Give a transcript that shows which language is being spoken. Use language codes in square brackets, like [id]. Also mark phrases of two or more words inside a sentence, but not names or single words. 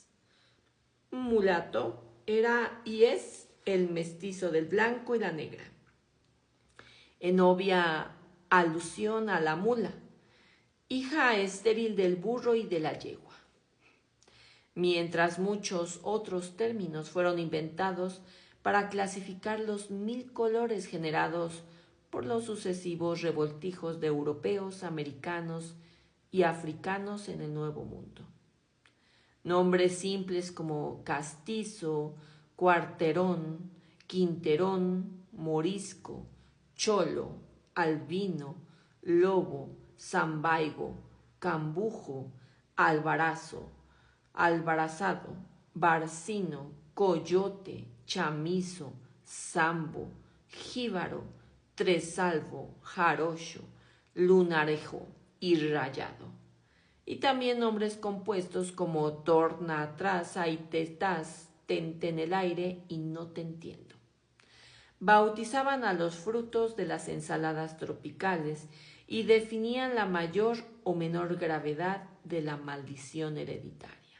[es] Mulato era y es el mestizo del blanco y la negra, en obvia alusión a la mula, hija estéril del burro y de la yegua, mientras muchos otros términos fueron inventados para clasificar los 1000 colores generados por los sucesivos revoltijos de europeos, americanos y africanos en el Nuevo Mundo. Nombres simples como castizo, cuarterón, quinterón, morisco, cholo, albino, lobo, zambaigo, cambujo, albarazo, albarazado, barcino, coyote, chamizo, zambo, jíbaro, tresalvo, jarocho, lunarejo y rayado. Y también nombres compuestos como torna, traza y tetaz, tente en el aire y no te entiendo. Bautizaban a los frutos de las ensaladas tropicales y definían la mayor o menor gravedad de la maldición hereditaria.